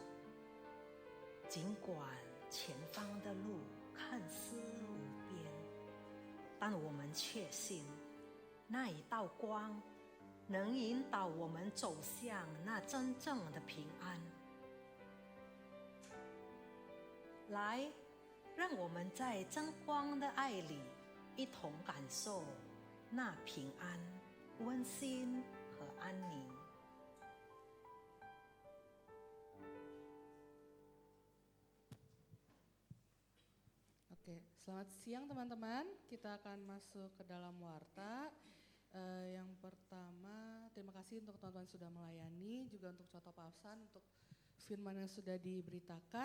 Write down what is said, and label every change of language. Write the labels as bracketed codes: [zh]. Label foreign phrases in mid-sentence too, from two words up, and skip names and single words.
[zh] 尽管前方的路看似无边，但我们确信，那一道光能引导我们走向那真正的平安。来，让我们在真光的爱里，一同感受那平安、温馨和安宁。 [id] Oke, selamat siang teman-teman. Kita akan masuk ke dalam warta. Yang pertama, terima kasih untuk teman-teman sudah melayani, juga untuk contoh pausan, untuk firman yang sudah diberitakan.